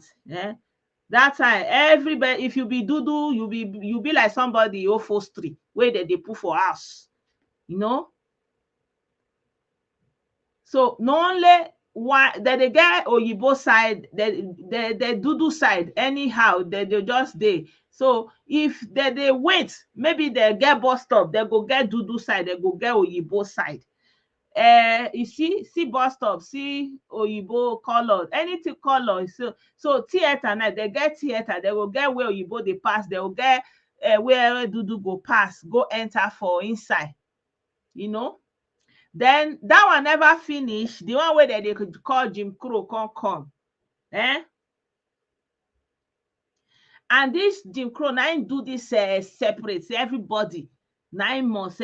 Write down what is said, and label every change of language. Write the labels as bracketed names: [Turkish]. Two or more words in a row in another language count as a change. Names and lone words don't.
[Nigerian Pidgin] That time, everybody, if you be dudu, you be like somebody ofostri where they put for house, So not only why that they get Oyibo side, the dudu side, anyhow, they just dey. So if they wait, maybe they get bus stop, they go get dudu side, they go get Oyibo side. You see bus stop, see Oyibo color, anything color. So theater now, they get theater, they will get where Oyibo they pass, they will get where dudu go pass, go enter for inside, Then that one never finish. The one where they could call Jim Crow come. And this Jim Crow now do this separate, say everybody 9 months.